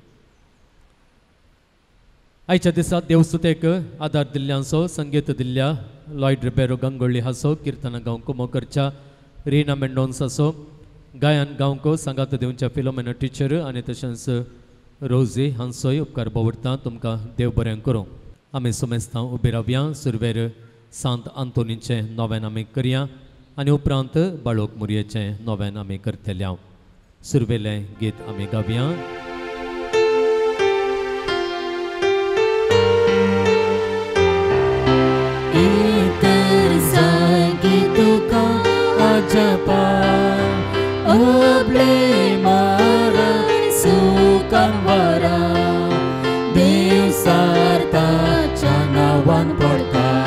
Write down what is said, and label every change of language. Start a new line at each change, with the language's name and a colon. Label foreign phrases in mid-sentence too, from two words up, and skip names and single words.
Konkani: आयच्या दिसा देवसुतेक आदार दिल्ल्यांचो संगीत दिल्ल्या लॉयड रिबेरो गंगोळी हांसो, किर्तनां गावंक कुमोकरच्या रिना मेंडोन्स आसो, गायन गावंक सांगात दिवच्या फिलोमेना टिचर आनी तशेंच रोजी हांचोय उपकार भोवडटा. तुमकां देव बरें करूं. आमी सुमेस्तां उबी रावया. सुरवेर सांत आंतोनीचें नोवेन आमी करया आनी उपरांत बाळोक मुरयेचें नोवेन आमी करतल्या. सुरवेलें गीत आमी गावया. Japa oble mara sukan wara Dev sarta chanawan porta